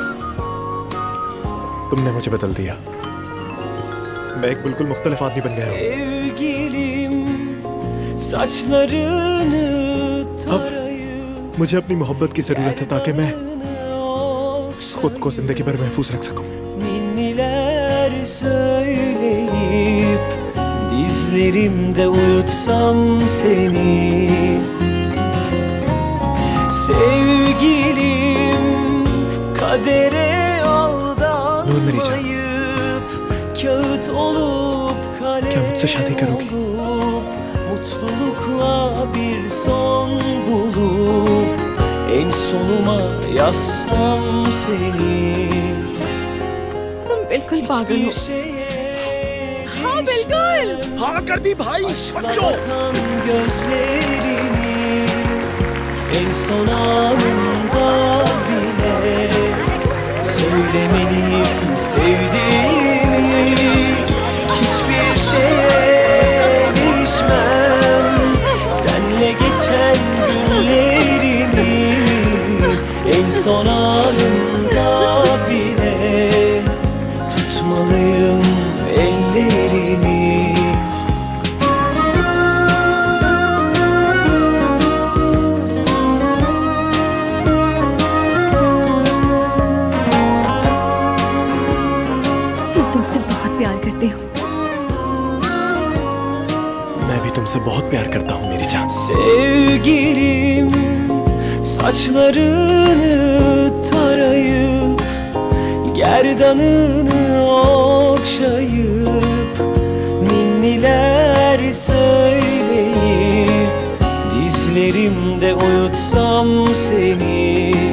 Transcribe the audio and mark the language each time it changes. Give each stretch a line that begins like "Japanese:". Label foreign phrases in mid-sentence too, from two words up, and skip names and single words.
Urdu: تم نے مجھے بدل دیا، میں ایک بالکل مختلف آدمی بن گیا ہوں. اب مجھے اپنی محبت کی ضرورت ہے تاکہ میں خود کو زندگی بھر محفوظ رکھ سکوں.
Turkish: Dizlerimde uyutsam seni Sevgilim kadere aldanmayıp Kağıt olup kalem
Urdu: کیا مجھ سے شادی کرو گی?
Turkish: olup mutlulukla bir son bulup en sonuma yazsam seni.
Urdu: تم بالکل پاگل ہو۔ ہاں بالکل. ہاں کر دی بھائی بچوں.
Turkish: Bakan gözlerini en son anında bile söylemeliyim sevdiğimi. Hiçbir şeye değişmem senle geçen günlerimi. En son anında bile tutmalıyım ellerini.
Urdu: میں تم سے بہت پیار کرتی ہوں. میں بھی تم سے بہت پیار کرتا ہوں میری جان.
Turkish: Sevgilim saçlarını tarayıp gerdanını okşayıp ninniler söyleyip dizlerimde uyutsam seni.